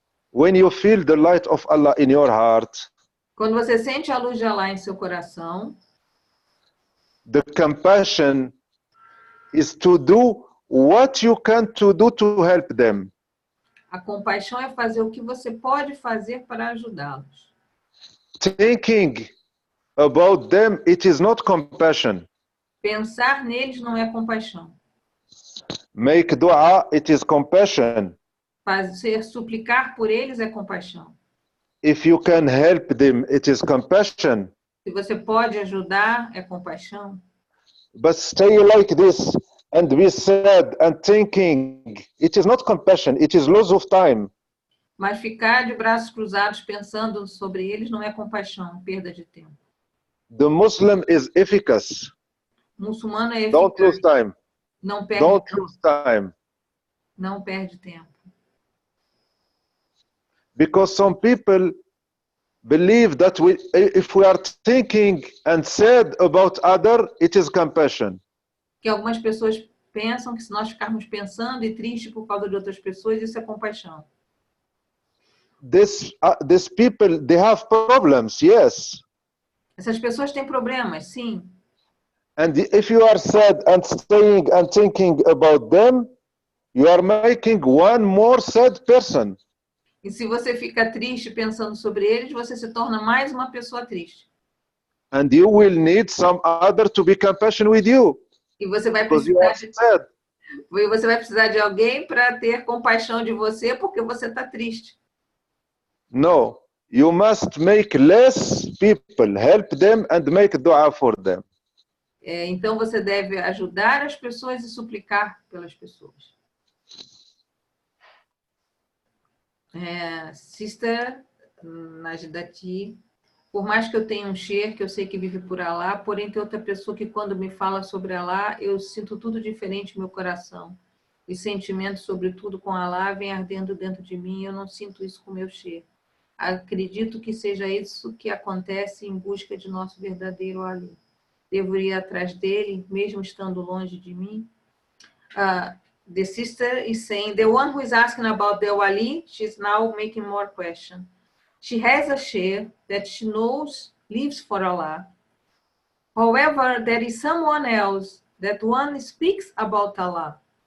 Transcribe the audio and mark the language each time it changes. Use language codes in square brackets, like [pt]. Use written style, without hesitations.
[en] When you feel the light of Allah in your heart, [pt] quando você sente a luz de Allah em seu coração, [en] the compassion is to do what you can to do to help them. [pt] A compaixão é fazer o que você pode fazer para ajudá-los. [en] Thinking about them, it is not compassion. [pt] Pensar neles não é compaixão. [en] Make dua, it is compassion. [pt] Fazer suplicar por eles é compaixão. [en] If you can help them, it is compassion. [pt] Se você pode ajudar, é compaixão. [en] But stay like this and be sad and thinking, it is not compassion, it is loss of time. [pt] Mas ficar de braços cruzados pensando sobre eles não é compaixão, perda de tempo. [en] The Muslim is efficacious. [pt] O muçulmano é eficaz. [en] Don't lose time. [pt] Não perde [en] Don't [pt] tempo. [en] lose time. [pt] Não perde tempo. [en] Because some people believe that if we are thinking and sad about other, it is compassion. [pt] Que algumas pessoas pensam que se nós ficarmos pensando e triste por causa de outras pessoas, isso é compaixão. [en] These people, they have problems, yes. [pt] Essas pessoas têm problemas, sim. [en] And if you are sad and staying and thinking about them, you are making one more sad person. [pt] E se você fica triste pensando sobre eles, você se torna mais uma pessoa triste. [en] And you will need some other to be compassionate with you. [pt] E você vai [en] Because you [pt] precisar de alguém para ter compaixão de você porque você está triste. [en] No, you must make less people, help them and make dua for them. [pt] Então você deve ajudar as pessoas e suplicar pelas pessoas. Sister Najdati, por mais que eu tenha um sheikh que eu sei que vive por Allah, porém tem outra pessoa que quando me fala sobre Allah, eu sinto tudo diferente no meu coração. E sentimentos sobre tudo com Allah vem ardendo dentro de mim, eu não sinto isso com meu sheikh. Acredito que seja isso que acontece em busca de nosso verdadeiro wali. Devo ir atrás dele, mesmo estando longe de mim? [en] The sister is saying, the one who is asking about the wali, she's now making more questions. She has a sheikh that she knows lives for Allah. However, there is someone else that one speaks about Allah.